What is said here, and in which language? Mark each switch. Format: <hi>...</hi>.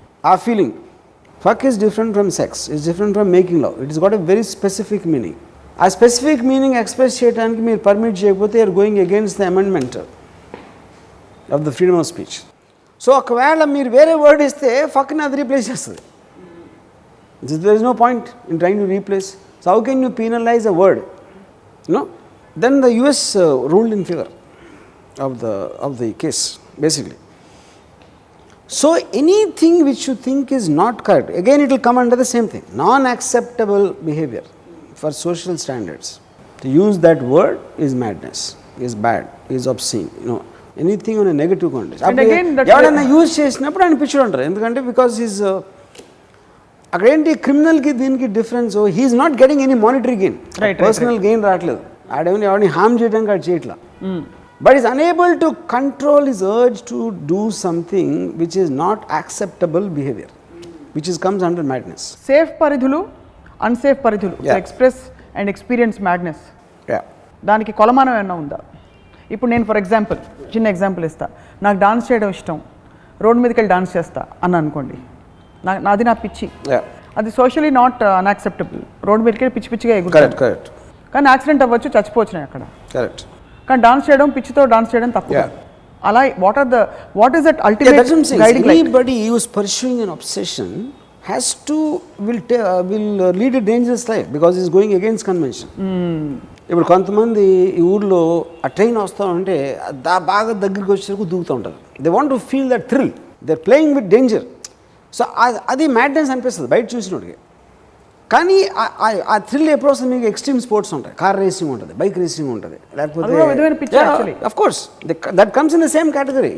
<en>ఆ feeling fuck is different from sex, is different from making love. It is got a very specific meaning.</en> <te>ఆ specific meaning express చేయడానికి మీరు permit చేయకపోతే</te> <en>You're going against the amendment of the freedom of speech.</en> <te>So ఒకవేళ మీరు వేరే word ఇస్తే ఫక్ని అది replace చేస్తుంది.</te> <en>There is no point in trying to replace. So how can you penalize a word? No. Then the US ruled in favor of the case basically. So anything which you think is not correct, again it will come under the same thing, non-acceptable behavior for social standards. To use that word is madness, is bad, is obscene. Anything on a negative context. And again that</en> <te>ఎవరైనా use చేసినప్పుడు ఆయన పిచ్చోడు అంటారు. ఎందుకంటే because is అక్కడేంటి క్రిమినల్కి దీనికి difference,</te> <en>he is not getting any monetary gain,</en> <te>personal gain రావట్లేదు. ఆడేమని ఎవరిని harm చేయడానికి ఆడు చేయట్లా.</te> <en>But is unable to control his urge to do something which is not acceptable behaviour, which is comes under madness.</en> <te>Safe పరిధులు, unsafe పరిధులు, express and experience madness, దానికి కొలమానం ఏమన్నా ఉందా? ఇప్పుడు నేను ఫర్ ఎగ్జాంపుల్ చిన్న ఎగ్జాంపుల్ ఇస్తా. నాకు డాన్స్ చేయడం ఇష్టం, రోడ్ మీదకి వెళ్ళి డాన్స్ చేస్తా అని అనుకోండి, నాది నా పిచ్చి, అది సోషలీ నాట్ అన్యాక్సెప్టబుల్. రోడ్ మీదకి వెళ్ళి పిచ్చి పిచ్చిగా ఎగురుతాను, కానీ యాక్సిడెంట్ అవ్వచ్చు, చచ్చిపోవచ్చు నేను అక్కడ. కానీ డాన్స్ చేయడం, పిచ్చితో డాన్స్ చేయడం తప్పు.</te> <en>అలా what is that ultimate guiding light? Anybody who is pursuing an obsession has to will lead a dangerous life because he is going against convention.</en> <te>ఇప్పుడు కొంతమంది ఈ ఊర్లో ఆ ట్రైన్ వస్తూ ఉంటే బాగా దగ్గరికి వచ్చేసరికి దూకుతూ ఉంటారు.</te> <en>They want to feel that thrill, they are playing with danger.</en> <te>So అది మ్యాడ్నెస్ అనిపిస్తుంది బయట చూసినోడికి. కానీ ఆ థ్రిల్ ఎప్పుడు వస్తుంది? మీకు ఎక్స్ట్రీమ్ స్పోర్ట్స్ ఉంటాయి, కార్ రేసింగ్ ఉంటుంది, బైక్ రేసింగ్ ఉంటుంది, లేకపోతే</te> <en>Of course that comes in the same category.</en>